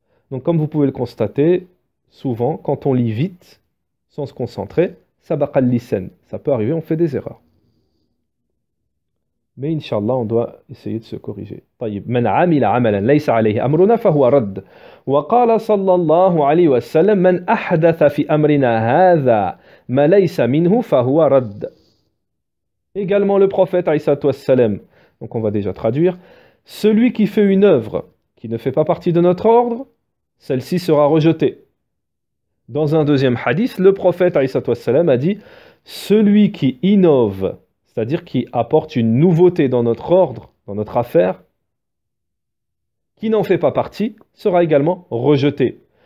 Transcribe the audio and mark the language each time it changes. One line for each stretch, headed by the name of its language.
French: Donc comme vous pouvez le constater, souvent quand on lit vite, sans se concentrer, sabaq al-lisan, ça peut arriver, on fait des erreurs. Mais Inch'Allah, on doit essayer de se corriger.
Arabic: طيب. من عمل عملا ليس عليه أمرنا فهو رد. وقال صلى الله عليه وسلم من أحدث في أمرنا هذا ما ليس منه فهو رد.
French: Également le prophète alayhi salatu wassalam, donc on va déjà traduire, celui qui fait une œuvre qui ne fait pas partie de notre ordre, celle-ci sera rejetée. Dans un deuxième hadith, le prophète alayhi salatu wassalam a dit celui qui innove, c'est-à-dire qui apporte une nouveauté dans notre ordre, dans notre affaire, qui n'en fait pas partie, sera également rejeté.